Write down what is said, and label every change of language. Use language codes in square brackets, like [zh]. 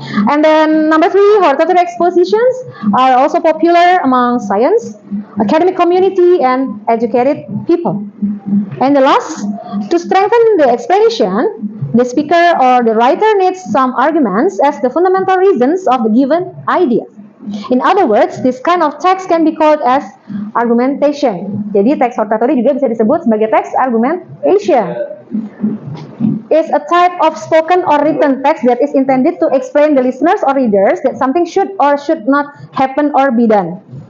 [en] And then number 3, hortatory expositions are also popular among science, academic community, and educated people. And the last, to strengthen the explanation, the speaker or the writer needs some arguments as the fundamental reasons of the given idea. In other words, this kind of text can be called as argumentation. [id] Jadi teks hortatory juga bisa disebut sebagai teks argumentation. [en] Is a type of spoken or written text that is intended to explain the listeners or readers that something should or should not happen or be done.